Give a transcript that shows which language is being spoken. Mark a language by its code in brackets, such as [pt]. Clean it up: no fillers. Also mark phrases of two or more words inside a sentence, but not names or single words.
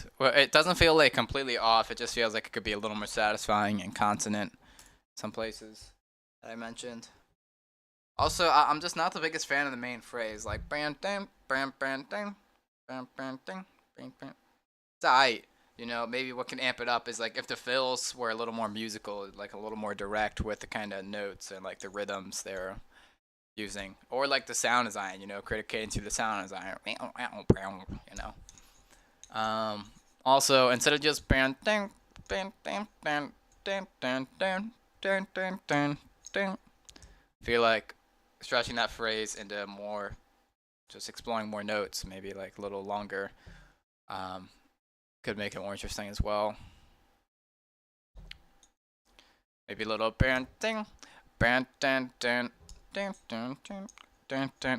[en] Well, it doesn't feel like completely off. It just feels like it could be a little more satisfying and consonant in some places that I mentioned. Also, I'm just not the biggest fan of the main phrase, like bam ding, bam bam ding, bam bam ding, bam bam. It's alright. You know, maybe what can amp it up is like if the fills were a little more musical, like a little more direct with the kind of notes and like the rhythms they're using, or like the sound design. You know, criticating to the sound design. You know. Also, instead of just bam ding, bam bam bam ding ding ding ding ding ding ding, feel like stretching that phrase into more, just exploring more notes, maybe like a little longer. Could make it more interesting as well. Maybe a little band ding, band dun dun dun dun dun dun dun.